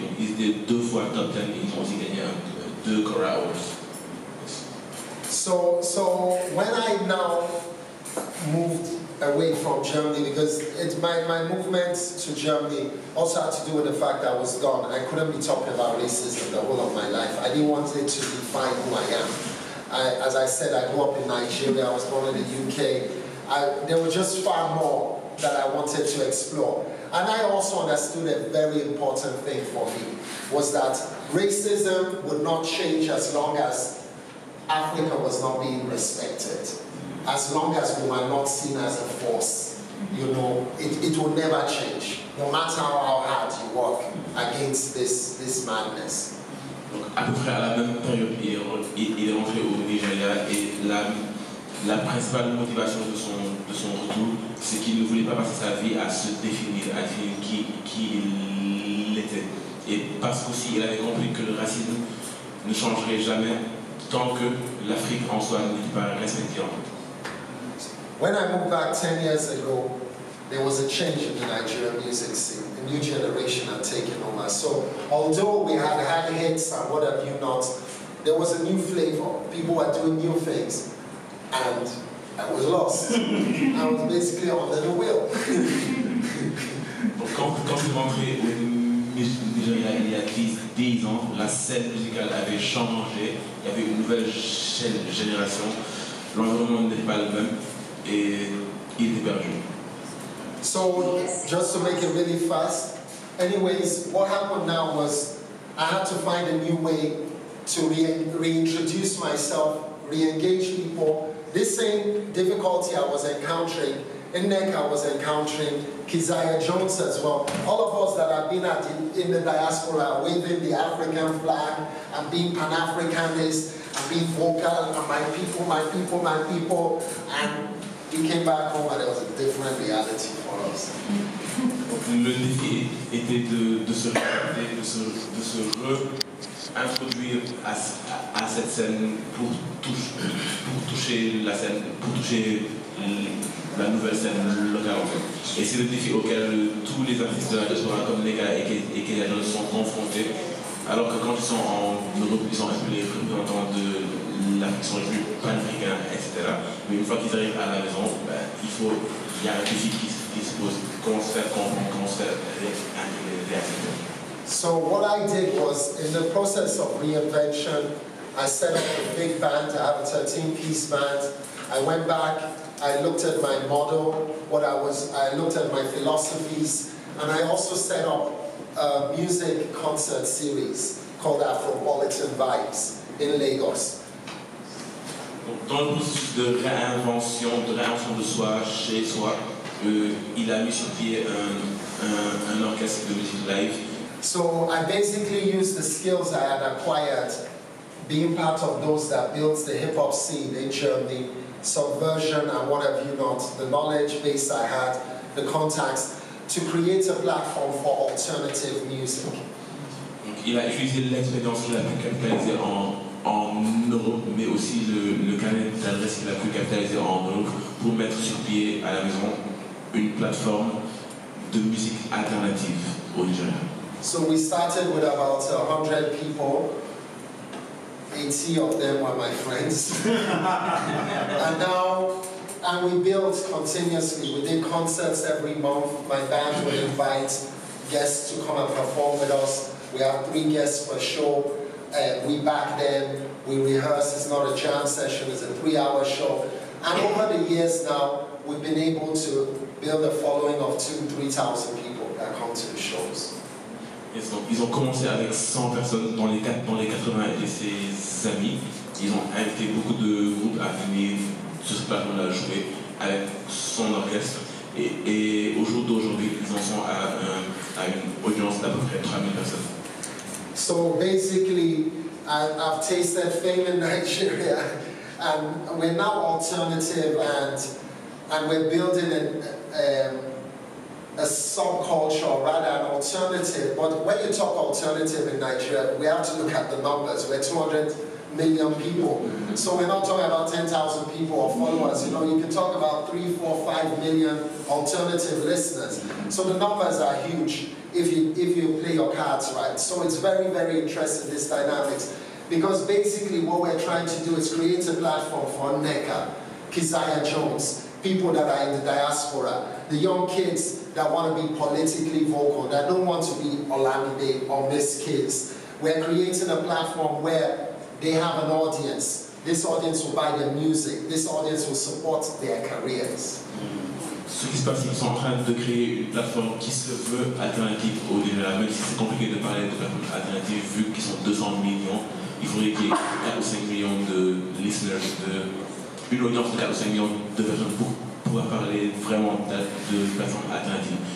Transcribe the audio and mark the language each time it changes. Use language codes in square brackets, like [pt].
[fr] Donc ils étaient 2 fois top 10 et ils ont aussi gagné 2 Cora Awards. [en] So when I now moved away from Germany because my movement to Germany also had to do with the fact that I was gone. I couldn't be talking about racism the whole of my life. I didn't want it to define who I am. As I said, I grew up in Nigeria, I was born in the UK. There was just far more that I wanted to explore. And I also understood a very important thing for me, was that racism would not change as long as Africa was not being respected. As long as we were not seen as a force, you know, it will never change, no matter how hard you work against this madness. [fr] Donc, à peu près à la même période, il est rentré au Nigeria et la principale motivation de son retour, c'est qu'il ne voulait pas passer sa vie à se définir, à définir qui il était. Et parce qu'aussi il avait compris que le racisme ne changerait jamais tant que l'Afrique en soi n'était pas respectée. [en] When I moved back 10 years ago, there was a change in the Nigerian music scene. A new generation had taken over. So although we had hits and what have you not, there was a new flavor. People were doing new things. And I was lost. I was basically under the wheel. [fr] Quand je suis rentré au Nigeria il y a 10 ans, la scène musicale avait changé. Il y avait une nouvelle génération. L'environnement n'était pas le même. Et il était perdu. [en] So, just to make it really fast, anyways, what happened now was I had to find a new way to reintroduce myself, re-engage people. This same difficulty I was encountering, in NEC I was encountering Keziah Jones as well. All of us that have been in the diaspora, waving the African flag and being Pan-Africanist and being vocal, and my people, my people, my people, and we came back home and there was a different reality for us. [fr] Le défi était de se réadapter, de se réintroduire à cette scène pour toucher la scène, pour toucher la nouvelle scène locale en fait. Et c'est le défi auquel tous les artistes de la diaspora comme Nega et Kenya sont confrontés, alors que quand ils sont en Europe, ils sont les représentants de l'Afrique, sont les plus panafricains, etc. Mais une fois qu'ils arrivent à la maison, il y a un défi qui se pose. Comment se faire comprendre, comment se faire réactiver. [en] So what I did was, in the process of reinvention, I set up a big band. I have a 13-piece band. I went back, I looked at my model, I looked at my philosophies, and I also set up a music concert series called Afropolitan Vibes in Lagos. [fr] Dans le processus de réinvention de soi, chez soi, il a mis sur pied un orchestre de musique live. [en] So I basically used the skills I had acquired being part of those that built the hip-hop scene in Germany, subversion and what have you not, the knowledge base I had, the contacts, to create a platform for alternative music. [fr] Donc, il a utilisé l'expérience qu'il a pu capitaliser en Europe, mais aussi le canal d'adresse qu'il a pu capitaliser en Europe pour mettre sur pied à la maison une plateforme de musique alternative au Nigeria. [en] So we started with about 100 people. 80 of them were my friends. and we built continuously. We did concerts every month. My band would invite guests to come and perform with us. We have 3 guests per show. We back them, we rehearse. It's not a jam session, it's a 3-hour show. And over the years now, we've been able to build a following of 2,000-3,000 people that come to the shows. [fr] Ils ont commencé avec 100 personnes dans les 80 et ses amis. Ils ont invité beaucoup de groupes à venir sur ce plateau-là jouer avec son orchestre. Et au jour d'aujourd'hui, ils en sont à une audience d'à peu près 3,000 personnes. [en] So basically, I've tasted fame in Nigeria, and we're now alternative, and we're building a subculture, or rather an alternative. But when you talk alternative in Nigeria, we have to look at the numbers. We're 200 million people. So we're not talking about 10,000 people or followers. You know, you can talk about 3, 4, 5 million alternative listeners. So the numbers are huge if you play your cards right. So it's very, very interesting, this dynamics. Because basically what we're trying to do is create a platform for Neka, Keziah Jones, people that are in the diaspora, the young kids that want to be politically vocal, that don't want to be Olamide or Miss Kids. We're creating a platform where they have an audience. This audience will buy their music. This audience will support their careers. [fr] Ce qui se passe, ils sont en train de créer une plateforme qui se veut alternative au général, même si c'est compliqué de parler de plateforme alternative vu qu'ils sont 200 millions. Il faudrait qu'il y ait 4 ou 5 millions de listeners, une audience de 4 ou 5 millions de personnes pour pouvoir parler vraiment de plateforme alternative.